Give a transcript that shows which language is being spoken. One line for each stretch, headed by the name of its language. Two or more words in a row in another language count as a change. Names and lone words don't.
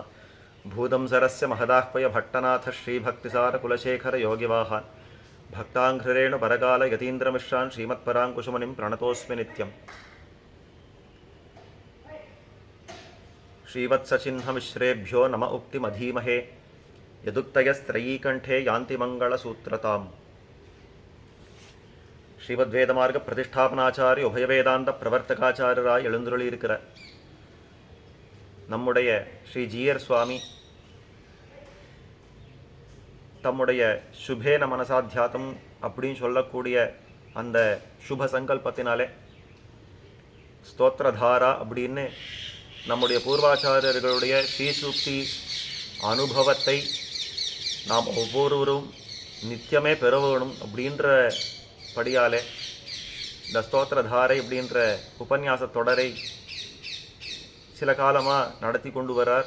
Sanskrit: भूतं सरस्य महदाह्वय भट्टनाथ श्रीभक्तिसारकुलशेखरयोगिवाहान् भक्ताङ्घ्रिरेणुपरकालयतीन्द्रमिश्रान् श्रीमत्पराङ्कुशमुनिं प्रणतोऽस्मि नित्यम्. श्रीवत्सचिह्नमिश्रेभ्यो नम उक्तिमधीमहे यदुक्तयस्त्रयीकण्ठे यान्ति मङ्गलसूत्रताम्.
Tamil: ஸ்ரீமத்வேதமார்க பிரதிஷ்டாபனாச்சாரிய உபயவேதாந்த பிரவர்த்தகாச்சாரியராய் எழுந்துருளியிருக்கிற நம்முடைய ஸ்ரீ ஜீயர் சுவாமி தம்முடைய
Sanskrit: शुभेन मनसा ध्यातम्
Tamil: அப்படின்னு சொல்லக்கூடிய அந்த சுப சங்கல்பத்தினாலே ஸ்தோத்திரதாரா அப்படின்னு நம்முடைய பூர்வாச்சாரியர்களுடைய ஸ்ரீசூக்தி அனுபவத்தை நாம் ஒவ்வொருவரும் நித்தியமே பெற வேணும் அப்படின்ற படியாலே இந்த ஸ்தோத்திரதாரை அப்படின்ற உபன்யாச தொடரை சில காலமாக நடத்தி கொண்டு வரார்.